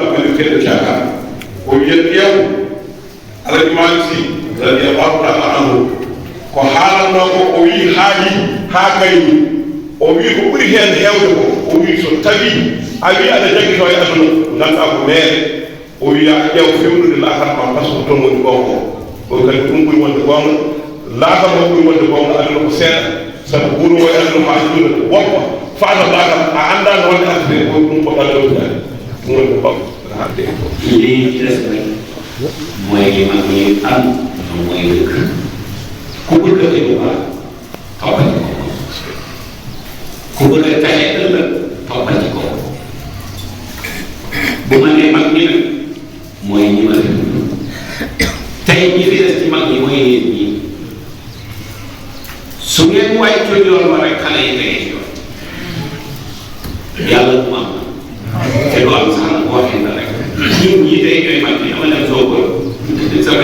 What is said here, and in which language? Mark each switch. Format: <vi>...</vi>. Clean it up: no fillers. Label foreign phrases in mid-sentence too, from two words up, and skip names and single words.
<ff>piliteɗo caka o wi yen ƴeew Alhaji Malick Sy</ff> <ar>رضي الله تعالى عنه</ar> <ff>ko haalanno ko o wi haali ha gayni o wi ko ɓuri hen hewde ko o wi so tawi a wi aɗa jagguito e aduna ganduɗa ko meere o wiya ƴeew fewnude laatal ma</ff> <fr>par ce que</fr> <ff>toon woni gonga o kadi ɗum ɓuri wonde gonga laatal o ɓuri wonde gonga aduna ko seeɗa sabu ɓuuro o e aduna ma aduna woppa faata laatal a annda no wonde arde o ɗum ko ɗallowdani ɗum woni ko bam haalde e ko</ff> <wo>lii ci des rek mooy li mag ñi am moom mooy dëkk ku bëgg a lu baax toppal ci ko ku bëgg a taxe ëllëg toppal ci ko bu ma nee mag ñi nag mooy ñi ma def tey ñi fi des ci mag ñi mooy yéen ñii su ngeen wàccoon yoon wa rek xale yi tegee ci yoon yàlla mu am te du am sax boo xam ne rek ñun ñii tey ñooy mag ñi dama leen soo ko sama</wo>